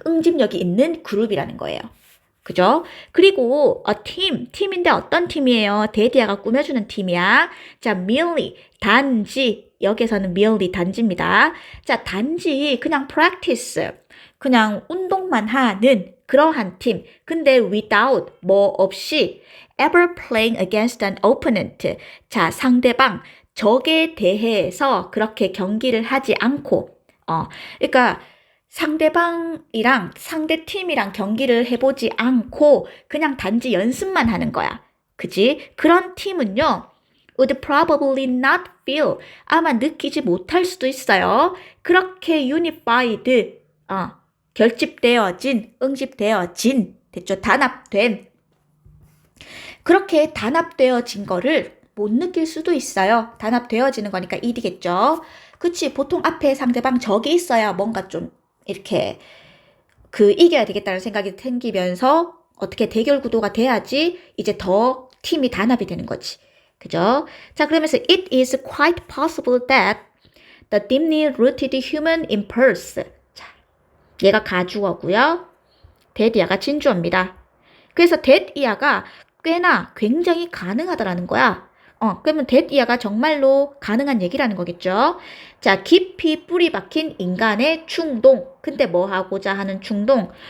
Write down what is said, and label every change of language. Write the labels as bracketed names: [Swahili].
[Korean] 응집력이 있는 그룹이라는 거예요. 그죠? 그리고 팀인데 어떤 팀이에요? 데디아가 꾸며주는 팀이야. 자, merely, 단지. 여기서는 merely 단지입니다. 자, 단지 그냥 practice, 그냥 운동만 하는 그러한 팀. 근데 [English] without, [Korean] 뭐 없이 [English] ever playing against an opponent. [Korean] 자, 상대방, 적에 대해서 그렇게 경기를 하지 않고 그러니까 상대방이랑 상대팀이랑 경기를 해보지 않고 그냥 단지 연습만 하는 거야. 그지? 그런 팀은요, [English] would probably not feel, [Korean] 아마 느끼지 못할 수도 있어요. 그렇게 unified, 결집되어진, 응집되어진, 됐죠? 단합된. 그렇게 단합되어진 거를 못 느낄 수도 있어요. 단합되어지는 거니까 일이겠죠. 그치? 보통 앞에 상대방 적이 있어야 뭔가 좀 이렇게 이겨야 되겠다는 생각이 생기면서 어떻게 대결 구도가 돼야지 이제 더 팀이 단합이 되는 거지. 그죠? [English] 자, 그러면서 it is quite possible that the deeply rooted human impulse. [Korean] 자, 얘가 가주어고요. that이야가 진주어입니다. 그래서 that이야가 꽤나 굉장히 가능하다라는 거야. 그러면 that이야가 정말로 가능한 얘기라는 거겠죠. 자, 깊이 뿌리 박힌 인간의 충동. 근데 뭐 하고자 하는 충동?